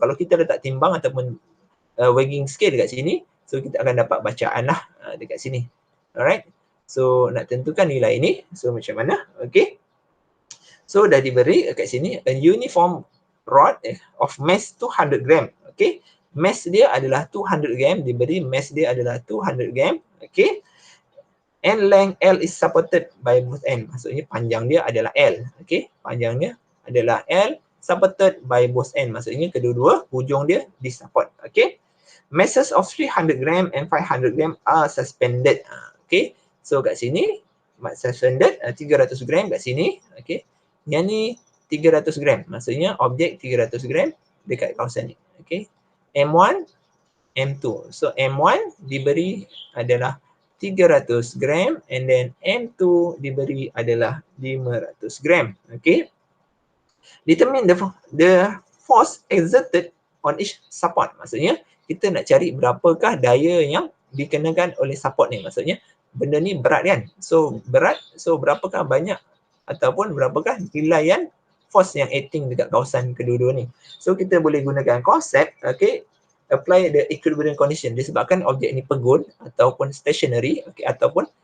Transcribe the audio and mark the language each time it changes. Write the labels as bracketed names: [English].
[Malay] Kalau kita letak timbang ataupun [English] weighing scale [Malay] dekat sini, so kita akan dapat bacaan lah dekat sini. [English] Alright. [Malay] So nak tentukan nilai ini, so macam mana? Okay. So dah diberi kat sini [English] a uniform rod of mass 200 gram. [Malay] Okay. Mass dia adalah 200 gram. Diberi mass dia adalah 200 gram. Okay. [English] And length L is supported by both end. [Malay] Maksudnya panjang dia adalah L. Okay. Panjang dia adalah L [English] supported by both end. [Malay] Maksudnya kedua-dua hujung dia disupport. Okay. [English] Masses of 300 gram and 500 gram are suspended. [Malay] Okay. So kat sini suspended 300 gram kat sini. Okay. Yang ni 300 gram. Maksudnya objek 300 gram dekat kawasan ni. Okay. M1, M2. So M1 diberi adalah 300 gram [English] and then [Malay] M2 diberi adalah 500 gram. Okay. [English] Determine the force exerted on each support. [Malay] Maksudnya kita nak cari berapakah daya yang dikenakan oleh support ni. Maksudnya benda ni berat kan. So berat, so berapakah banyak ataupun berapakah nilaian force yang acting dekat kawasan kedua-dua ni. So kita boleh gunakan konsep, okay, [English] apply the equilibrium condition [Malay] disebabkan objek ni pegun ataupun stationary, okay, ataupun